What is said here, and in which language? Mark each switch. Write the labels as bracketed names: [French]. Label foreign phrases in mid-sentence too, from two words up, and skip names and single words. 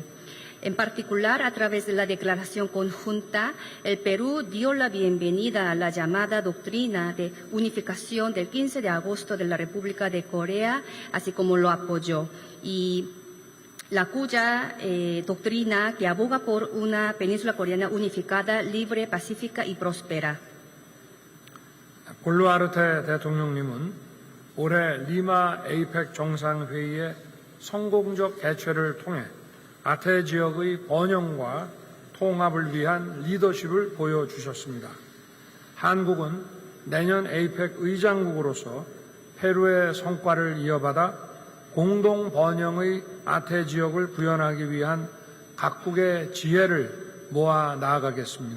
[Spanish] En particular, a través de la declaración conjunta, el Perú dio la bienvenida a la llamada doctrina de unificación del 15 de agosto de la República de Corea, así como lo apoyó, y la cuya doctrina que aboga por una península coreana unificada, libre, pacífica y próspera. [Korean] 볼루아르테 대통령님은 올해 리마 에이펙 정상회의의 성공적 개최를 통해 아태 지역의 번영과 통합을 위한 리더십을 보여주셨습니다. 한국은 내년 에이펙 의장국으로서 페루의 성과를 이어받아 공동 번영의 아태 지역을 구현하기 위한 각국의 지혜를 모아 나아가겠습니다.